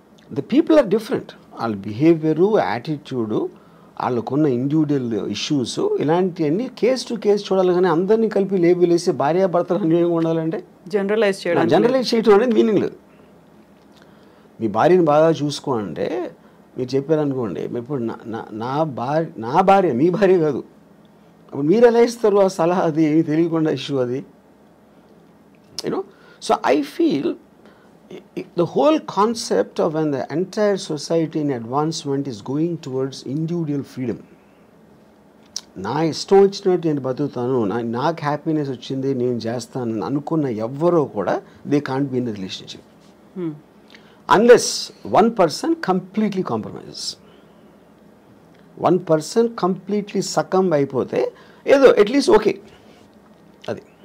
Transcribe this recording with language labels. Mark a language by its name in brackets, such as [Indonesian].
[English] The people are different. [Telugu] వాళ్ళ behaviour, attitude, వాళ్ళకున్న individual issues, ఇలాంటివన్నీ కేస్ టు కేస్ చూడాలి. కానీ అందరినీ కలిపి లేబుల్ వేసి భార్యాభర్తలు అన్యోన్యంగా ఉండాలంటే జనరలైజ్ చేయడం అనేది మీనింగ్ లేదు. మీ భార్యని బాగా చూసుకో అంటే మీరు చెప్పారనుకోండి, ఇప్పుడు నా భార్య మీ భార్య కాదు, అప్పుడు మీరు ఎలా ఇస్తారు ఆ సలహా? అది ఏమి తెలియకుండా ఇష్యూ అది, you know. [English] So I feel the whole concept of when the entire society in advancement is going towards individual freedom. [Telugu] నా ఇష్టం వచ్చినట్టు నేను బతుకుతాను, నాకు హ్యాపీనెస్ వచ్చింది నేను చేస్తాను అనుకున్న ఎవ్వరూ కూడా [English] They can't be in the relationship unless one person completely compromises. [Telugu] One person completely succumb అయిపోతే ఏదో అట్లీస్ట్ ఓకే అది.